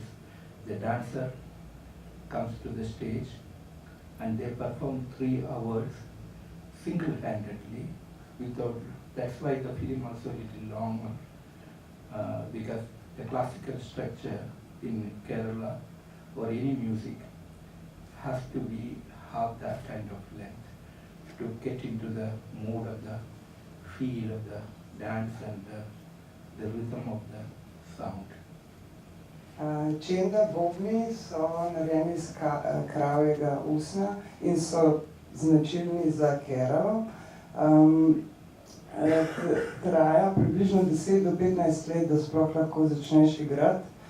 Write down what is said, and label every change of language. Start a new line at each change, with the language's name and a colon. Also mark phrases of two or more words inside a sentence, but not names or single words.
English: The dancer comes to the stage and they perform 3 hours single-handedly that's why the film also a little longer, because the classical structure in Kerala or any music has to have that kind of length to get into the mood of the feel of the dance and the rhythm of the sound.
Slovenian: Čenda bobni so narejeni iz kravjega usna in so značilni za Keralo. Traja približno 10 do 15 let, da sploh lahko začneš igrati.